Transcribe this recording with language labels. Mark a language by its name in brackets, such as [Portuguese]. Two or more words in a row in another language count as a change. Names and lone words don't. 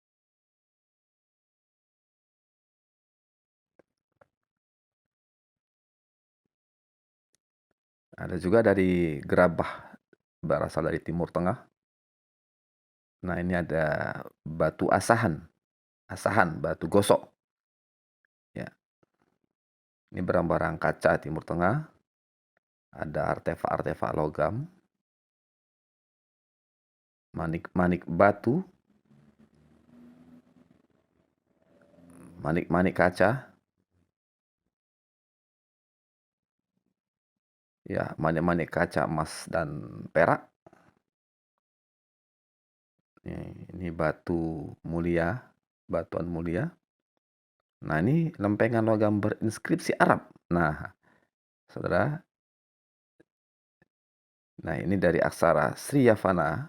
[Indonesian] Ada juga dari gerabah berasal dari Timur Tengah. Nah, ini ada batu asahan, batu gosok. Ya. Ini barang-barang kaca Timur Tengah. Ada artefak-artefak logam, manik-manik batu, manik-manik kaca. Ya, manik-manik kaca emas dan perak. Ini batu mulia, batuan mulia. Nah, ini lempengan logam berinskripsi Arab. Nah, saudara. Nah, ini dari aksara Sriyavana.